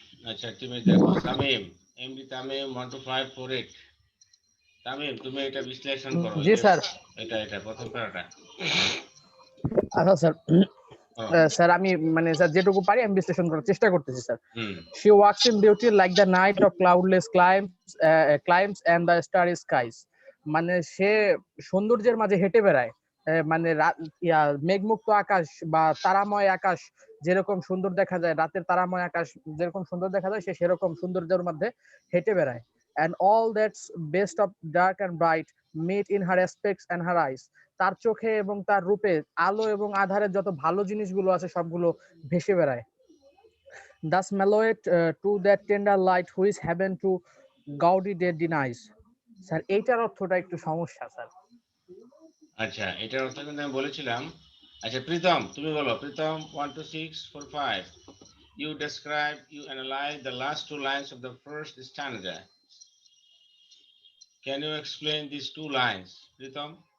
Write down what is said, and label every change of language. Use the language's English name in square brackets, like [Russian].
[Bangla] আচ্ছা, তুমি দেখো তামিম, এমডি তামিম 12548, তামিম তুমি এটা বিশ্লেষণ করো। জি স্যার। এটা প্রথম প্যারাটা। আচ্ছা স্যার, স্যার আমি মানে স্যার যেটুকু পারি আমি বিশ্লেষণ করার চেষ্টা করতেছি sir. [English] She walks in beauty like the night of cloudless climes and the starry skies. [Bangla] মানে সে সৌন্দর্যের মাঝে হেঁটে বেড়ায়, মানে মেঘমুক্ত আকাশ বা তারাময় আকাশ যেরকম সুন্দর দেখা যায়, রাতের তারাময় আকাশ যেরকম সুন্দর দেখা যায়, সে সেরকম সৌন্দর্যের মধ্যে হেঁটে বেড়ায়। [English] And all that's best of dark and bright meet in her aspects and her eyes. [Bangla] তার চোখে এবং তার রূপে আলো এবং আধারের যত ভালো জিনিসগুলো আছে সবগুলো ভেসে বেড়ায়। [English] Thus mellowed to that tender light which heaven to gaudy day denies. [Bangla] Sir এইটার অর্থটা একটু সমস্যা স্যার। আচ্ছা, এটার অর্থ কিন্তু আমি বলেছিলাম। আচ্ছা প্রীতম, তুমি বলো। Pritam 12645, [English] you describe, you analyze the last two lines of the first stanza. Can you explain these two lines, Pritam?